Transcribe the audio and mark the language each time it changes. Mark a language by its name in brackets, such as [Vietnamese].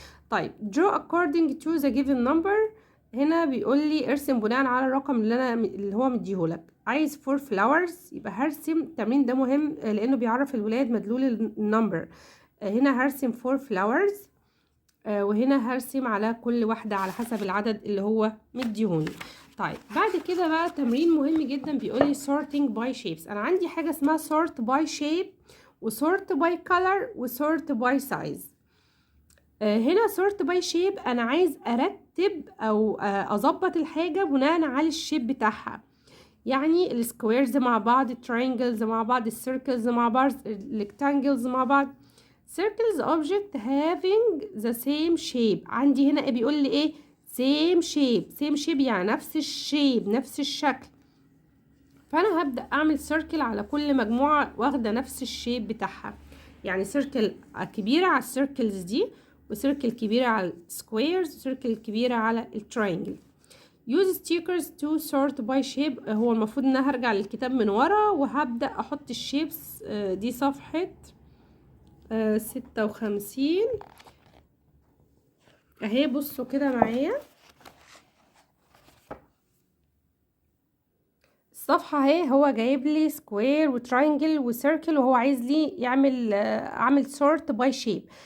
[Arabic] طيب [English] draw according to the given number. [Arabic] هنا بيقول لي ارسم بناء على الرقم اللي هو مديهولك. عايز 4 flowers، يبقى هرسم. التمرين ده مهم لانه بيعرف الولاد مدلول النمبر. هنا هرسم 4 flowers، وهنا هرسم على كل واحدة على حسب العدد اللي هو مديهوني. طيب بعد كده بقى تمرين مهم جدا بيقولي [English] sorting by shapes. [Arabic] انا عندي حاجة اسمها [English] sort by shape [Arabic] و [English] sort by color [Arabic] و [English] sort by size. [Arabic] هنا [English] sort by shape [Arabic] انا عايز ارتب او اظبط الحاجة بناء على الشيب بتاعها، يعني السكويرز مع بعض، الترينجلز مع بعض، السيركلز مع بعض، الريكتانجلز مع بعض. [English] circles object having the same shape. [Arabic] عندي هنا بيقول لي ايه؟ [English] same shape [Arabic] يعني نفس الشيب، نفس الشكل. فانا هبدأ اعمل circle على كل مجموعة واخدة نفس الشيب بتاعها، يعني circle كبيرة على السيركلز دي، وسيركل كبيرة على السكويرز، وسيركل كبيرة على الترينجل. [English] use stickers to sort by shape. [Arabic] هو المفروض ان انا هرجع للكتاب من ورا وهبدأ احط الشيبس. دي صفحة 56 اهي. بصوا كده معايا الصفحة اهي، هو جايب لي سكوير وتراينجل وسيركل، وهو عايز لي يعمل اعمل سورت باي شيب.